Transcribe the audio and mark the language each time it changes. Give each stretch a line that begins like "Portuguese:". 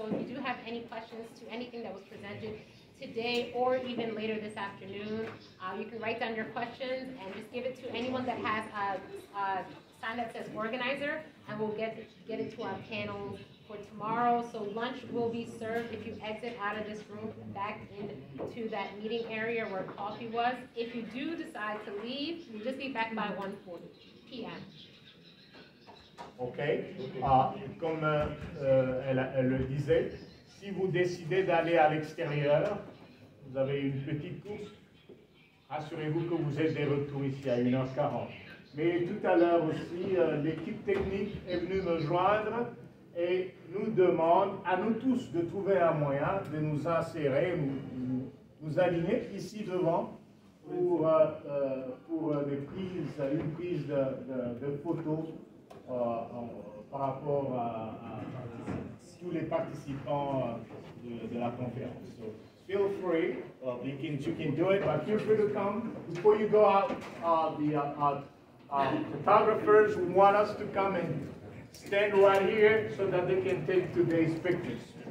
English: So if you do have any questions to anything that was presented today or even later this afternoon, you can write down your questions and just give it to anyone that has a sign that says organizer, and we'll get it to our panel for tomorrow. So lunch will be served if you exit out of this room back into that meeting area where coffee was. If you do decide to leave, you just be back by 1:40 p.m. OK.
French: Comme elle le disait, si vous décidez d'aller à l'extérieur, vous avez une petite course, rassurez-vous que vous êtes de retour ici à 1h40. Mais tout à l'heure aussi, l'équipe technique est venue me joindre et nous demande à nous tous de trouver un moyen de nous insérer, nous aligner ici devant pour une prise de photos par rapport à tous les participants de la conférence.
English: So feel free, you can do it, but feel free to come. Before you go out, the photographers want us to come and stand right here so that they can take today's pictures.